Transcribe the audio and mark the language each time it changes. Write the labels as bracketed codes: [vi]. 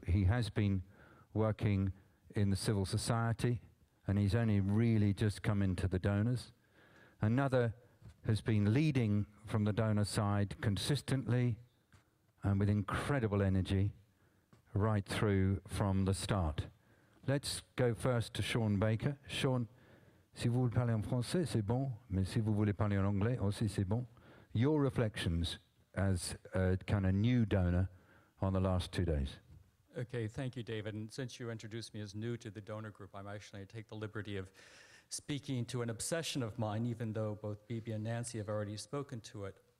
[en] He has been working in the civil society, and he's only really just come into the donors. Another has been leading from the donor side consistently and with incredible energy right through from the start. Let's go first to Sean Baker. [fr] Sean, si vous voulez parler en français, c'est bon, mais si vous voulez parler en anglais aussi, c'est bon. [en] Your reflections as a kind of new donor on the last 2 days. Okay, thank you, David. And since you introduced me as new to the donor group, I'm actually going to take the liberty of speaking to an obsession of mine, even though both Bibi and Nancy have already spoken to it.